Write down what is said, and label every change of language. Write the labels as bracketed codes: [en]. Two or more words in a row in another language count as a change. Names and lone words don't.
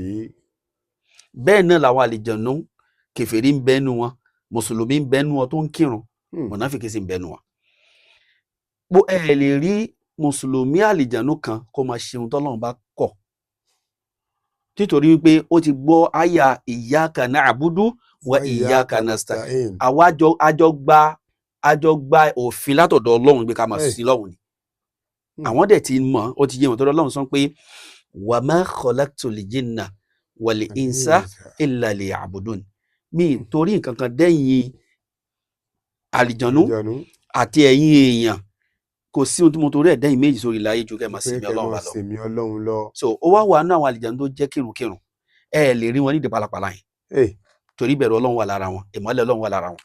[yo] bẹ́ẹ̀ náà làwọn àlìjánu kèfèrí ń bẹ́nu wọn mùsùlùmí ń bẹ́nu wọn tó ń kírun mùnáfìkì sì ń bẹ́nu wọn. bó ẹ lè rí mùsùlùmí àlìjánu kan kó máa ṣe ohun tọ́lọ́run bá kọ̀ nítorí wípé ó ti gbọ́ àyà [ar] إياك نعبد وإياك نستعين [yo] àwa àjọ gba òfin látọ̀dọ̀ Ọlọ́run pé ká máa sí lọ́hùn ni àwọn dẹ̀ ti mọ̀ ó ti yé wọn tọ́dọ̀ Ọlọ́run sọ pé [ar] وما خلقت الجن والإنس إلا ليعبدون [yo] mi torí nǹkan kan dẹ́yìn àlìjánu àti ẹ̀yin èèyàn kò sí ohun tí mo torí ẹ̀dá ìméjì sórí ilẹ̀ ayé ju kẹ́ máa sinmi Ọlọ́run lọ. So ó wá wà nínú àwọn àlìjànú tó jẹ́ kírùnkírùn ẹ lè rí wọn nídìí pàlàpàlà yẹn torí ìbẹ̀rù Ọlọ́run wà lára wọn, ìmọ́lẹ̀ Ọlọ́run wà lára wọn.